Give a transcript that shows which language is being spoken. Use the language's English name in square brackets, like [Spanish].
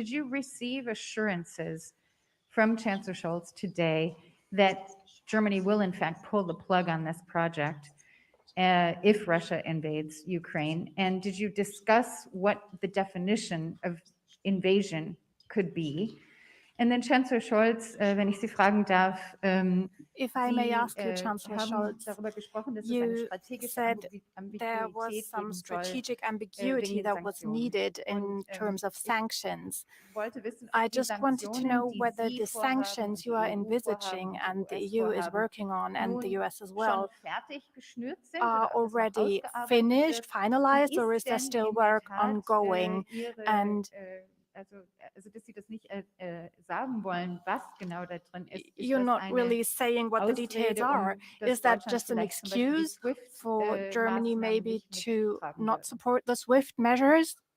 [English] Did you receive assurances from Chancellor Scholz today that Germany will in fact pull the plug on this project if Russia invades Ukraine? And did you discuss what the definition of invasion could be? And then Chancellor Scholz, [German] wenn ich Sie fragen darf, [English] if I may ask you, Chancellor Scholz, you said there was some strategic ambiguity that was needed in terms of sanctions. I just wanted to know whether the sanctions you are envisaging and the EU is working on, and the US as well, are already finished, finalized, or is there still work ongoing? And [German] dass Sie das nicht sagen wollen, was genau da drin ist. [English] You're not really saying what the details are. Is that just an excuse for Germany maybe to not support the SWIFT measures?